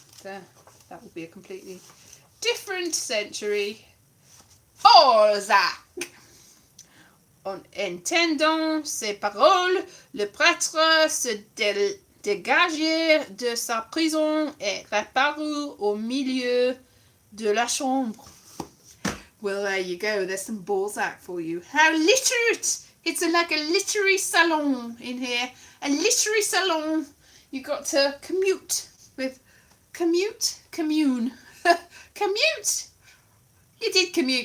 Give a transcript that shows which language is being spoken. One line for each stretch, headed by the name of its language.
English: That would be a completely different century. Balzac.
French: En entendant ces paroles, le prêtre se dégageait de sa prison et reparut au milieu de la chambre.
English: Well, there you go. There's some Balzac for you. How literate! It's like a literary salon in here. A literary salon. You got to commune. Commute. You did commute.